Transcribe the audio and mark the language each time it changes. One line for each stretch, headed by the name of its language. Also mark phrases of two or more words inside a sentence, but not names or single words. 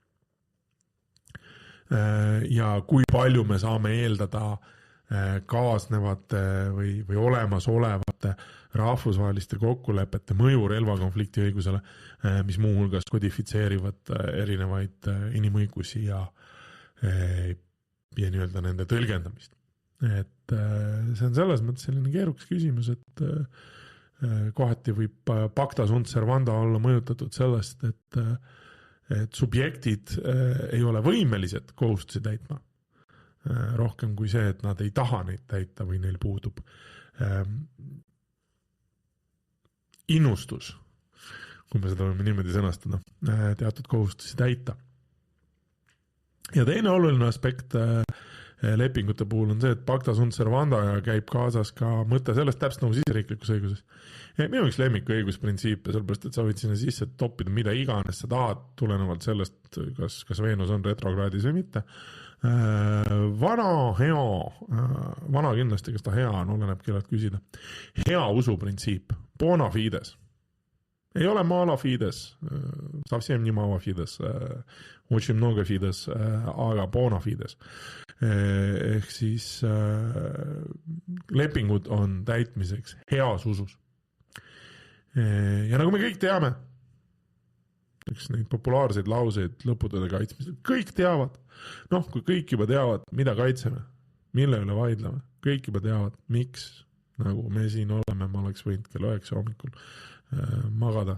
Estonian: Ja kui palju me saame eeldada kaasnevate või olemasolevate rahvusvaheliste kokkulepete mõju relvakonflikti õigusele, mis muuhulgas kodifitseerivad erinevaid inimõigusi ja nii-öelda nende tõlgendamist. Et see on selles mõttes selline keerukas küsimus, et kohati võib
Latin: pacta sunt servanda
Estonian: olla mõjutatud sellest, et subjektid ei ole võimelised kohustusi täitma. Rohkem kui see, et nad ei taha neid täita või neil puudub innustus, kui me seda võime niimoodi sõnastada, teatud kohustusi täita. Ja teine oluline aspekt lepingute puhul on see, et
Latin: pacta sunt servanda
Estonian: käib kaasas ka mõte sellest täpselt nagu siseriiklikus õiguses. Ja minu üks lemmik õigusprintsiip, sellepärast, et sa võid sinna sisse toppida mida iganes sa tahad, tulenevalt sellest, kas Veenus on retrokraadis või mitte. Vana kindlasti, kas ta hea on, oleneb kellelt küsida. Hea usuprintsiip,
Latin: bona fides.
Estonian: Ei ole
Latin: mala fides,
Russian: совсем не
Latin: mala fides,
Russian: очень много
Latin: fides, aga bona fides.
Estonian: Ehk siis lepingud on täitmiseks heas usus. Ja nagu me kõik teame, üks neid populaarseid lauseid lõputööde kaitsmisel, kõik teavad, noh, kui kõik juba teavad, mida kaitseme, mille üle vaidleme, kõik juba teavad, miks, nagu me siin oleme, ma oleks võinud kell 9 hommikul magada.